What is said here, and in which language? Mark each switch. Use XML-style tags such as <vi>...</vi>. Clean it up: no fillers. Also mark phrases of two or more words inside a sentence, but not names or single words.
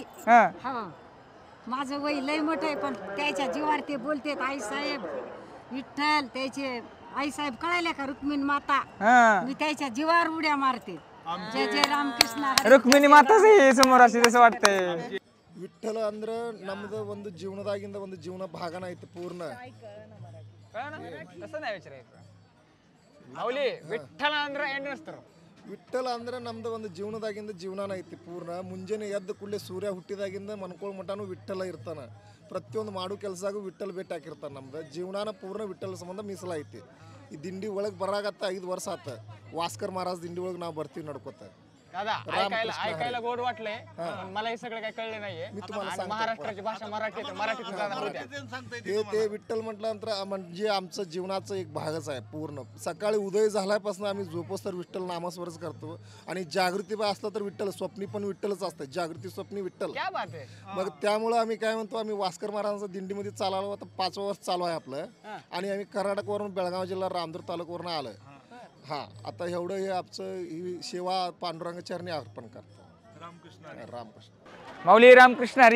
<mr>हा हो माझं वय लय मोठं आहे पण त्याच्या जीवावर ते बोलतेत. आई साहेब विठ्ठल त्याचे आई साहेब कळायला का रुक्मिणी माता. हा मी त्याच्या जीवावर उड्या मारते. जय जय रामकृष्ण हरी. रुक्मिणी माताच आहे समोर अशी जसं वाटतंय.</mr> <kn>ವಿಠ್ಠಲ ಅಂದ್ರೆ ನಮ್ದು ಒಂದು ಜೀವನದಾಗಿಂದ ಒಂದು ಜೀವನ ಭಾಗನ ಐತಿ ಪೂರ್ಣ.</kn> <mr>तसं नाही विचारायचं. माऊली विठ्ठल</mr> <kn>ಅಂದ್ರೆ ಏನ್ ಅನ್ಸ್ತಾರೋ? ವಿಠ್ಠಲ ಅಂದ್ರೆ ನಮ್ದು ಒಂದು ಜೀವನದಾಗಿಂದ ಜೀವನನ ಐತಿ ಪೂರ್ಣ. ಮುಂಜಾನೆ ಎದ್ದ ಕೂಡಲೇ ಸೂರ್ಯ ಹುಟ್ಟಿದಾಗಿಂದ ಮನ್ಕೊಳ್ ಮಟಾನು ವಿಠ್ಠಲ ಇರ್ತಾನ. ಪ್ರತಿಯೊಂದು ಮಾಡು ಕೆಲಸದಾಗೂ ವಿಠ್ಠಲ ಭೇಟಿ ಹಾಕಿರ್ತಾನ. ನಮ್ದು ಜೀವನಾನ ಪೂರ್ಣ ವಿಠ್ಠಲ ಸಂಬಂಧ ಮೀಸಲಾಯ್ತಿ. ಈ ದಿಂಡಿ ಒಳಗೆ ಬರಾಗತ್ತ 5 ವರ್ಷ ಆತ. ವಾಸ್ಕರ್ ಮಹಾರಾಜ್ ದಿಂಡಿ ಒಳಗೆ ನಾವು ಬರ್ತೀವಿ ನಡ್ಕೋತ.</kn> <mr>दादा ऐकायला गोड वाटलंय पण मला हे सगळं काही कळलं नाहीये. आणि महाराष्ट्राची भाषा मराठी आहे. मराठीतून दादा बोलू द्या. ते विठ्ठल म्हटल्यानंतर म्हणजे आमचं जीवनाचं एक भागच आहे पूर्ण. सकाळी उदय झाल्यापासून आम्ही झोपोस्तर विठ्ठल नामस्मरण करतो. आणि जागृती बाय असलं तर विठ्ठल. स्वप्नी पण विठ्ठलच असतं. जागृती स्वप्नी विठ्ठल.</mr> <hi>क्या बात</hi> <mr>आहे. मग त्यामुळं आम्ही काय म्हणतो आम्ही वास्कर महाराजांच्या दिंडीमध्ये चाललो. आता 5 वर्ष चालू आहे आपलं. आणि आम्ही कर्नाटकवरून बेळगाव जिल्हा रामदूर तालुक्यावरून आलोय. हा आता एवढं हे आमचं ही सेवा पांडुरंग चरणी अर्पण करतो. रामकृष्ण. माऊली रामकृष्ण हरी.</mr>